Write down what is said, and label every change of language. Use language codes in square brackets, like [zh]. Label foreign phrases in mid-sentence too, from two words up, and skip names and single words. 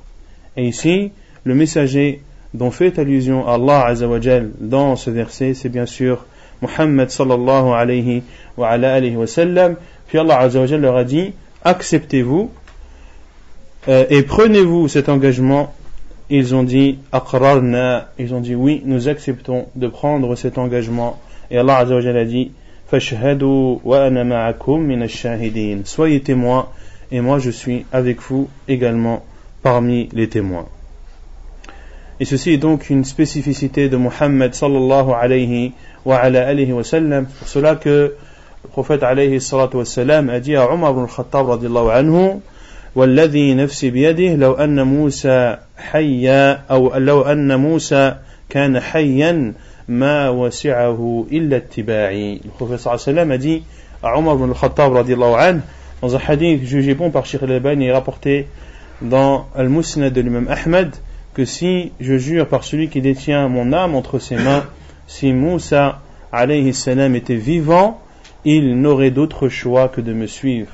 [fr] Et ici, le messager dont fait allusion [ar] الله عز وجل [fr] dans ce verset, c'est bien sûr Muhammad [ar] صلى الله عليه وسلم. [fr] Puis [ar] الله عز وجل [fr] leur a dit, acceptez-vous et prenez-vous cet engagement. Ils ont dit aqrarna, ils ont dit oui, nous acceptons de prendre cet engagement. Et [ar] الله عز وجل [fr] a dit [ar] فاشهدوا وأنا معكم من الشاهدين, [fr] soyez témoins et moi je suis avec vous également parmi les témoins. Et ceci est donc une spécificité de Muhammad [ar] صلى الله عليه وسلم. [fr] Pour cela que le prophète [ar] عليه الصلاة والسلام [fr] a dit à [ar] Umar ibn al-Khattab رضي الله عنه والذي نفسي بيده لو أن موسى حيا أو لو أن موسى كان حيا ما وسعه إلا اتباعي. [fr] Le prophète [ar] صلى الله عليه وسلم [fr] a dit à Umar ibn al-Khattab [ar] رضي الله عنه [fr] dans un hadith jugé bon par Sheikh al-Albani et rapporté dans Al-Musnad de l'imam Ahmad, que si je jure par celui qui détient mon âme entre ses mains, si Moussa [ar] عليه السلام [fr] était vivant, il n'aurait d'autre choix que de me suivre.